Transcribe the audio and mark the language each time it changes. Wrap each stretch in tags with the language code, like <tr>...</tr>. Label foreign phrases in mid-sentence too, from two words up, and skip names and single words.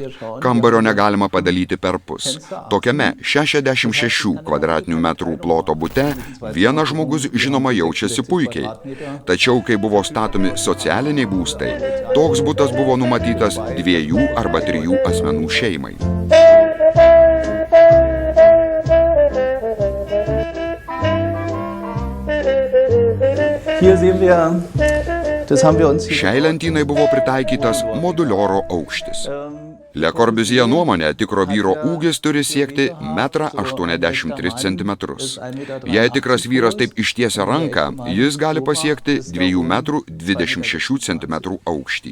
<lt>Kambario negalima padalyti per pus. Tokiame 66 kvadratinių metrų ploto bute vienas žmogus žinoma jaučiasi puikiai. Tačiau, kai buvo statomi socialiniai būstai, toks butas buvo numatytas 2 arba 3 asmenų šeimai.</lt> <de>Hier sehen wir, das haben wir uns</de> <lt>Šiai lentynai buvo pritaikytas modulioro aukštis. Le Corbusier nuomonė, tikro vyro ūgis turi siekti 1,83 cm. Jei tikras vyras taip ištiesia ranką, jis gali pasiekti 2,26 cm aukštį.</lt>